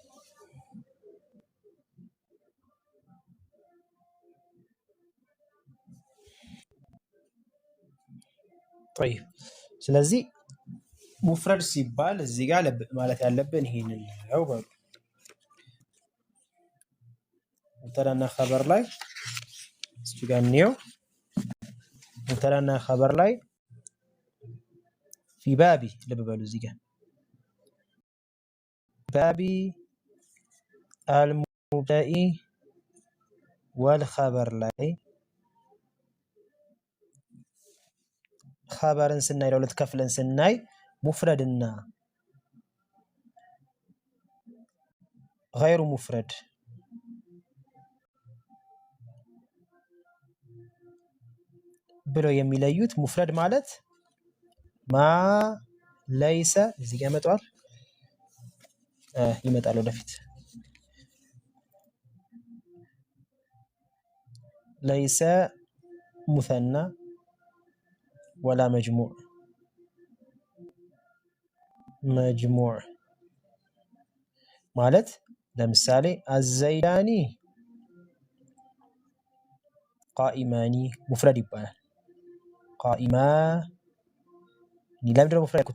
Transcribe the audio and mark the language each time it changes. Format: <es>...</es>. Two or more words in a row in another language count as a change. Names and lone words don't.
<am>طيب ስለዚህ ሙፍረድ ሲባል እዚህ ጋር ማለት ያለብን ይሄንን ነው በሉ</am> <ar>مبتدأ و خبر</ar> <am>ላይ እዚህ ጋር ነው</am> <ar>مبتدأ و خبر</ar> <am>ላይ</am> <ar>في بابي</ar> <am>ልበሉ እዚህ ጋር</am> <ar>بابي المبتدئ والخبر</ar> <am>ላይ خبرን ስናይ ለሁለት ከፍለን ስናይ</am> <ar>مفرد و غير مفرد</ar> <am>ብለው የሚለዩት ሙፍረድ ማለት</am> <ar>ما ليس</ar> <am>እዚህ ጋር መጥቷል ይመጣል ወደፊት</am> <ar>ليس مثنى ولا مجموع</ar> <am>ማለት ለምሳሌ</am> <ar>الزيدان قائمان</ar> <am>ሙፍረድ ይባላል። ቃኢማኒ ለምንድን ነው ሙፍረድ ያልኩት?</am>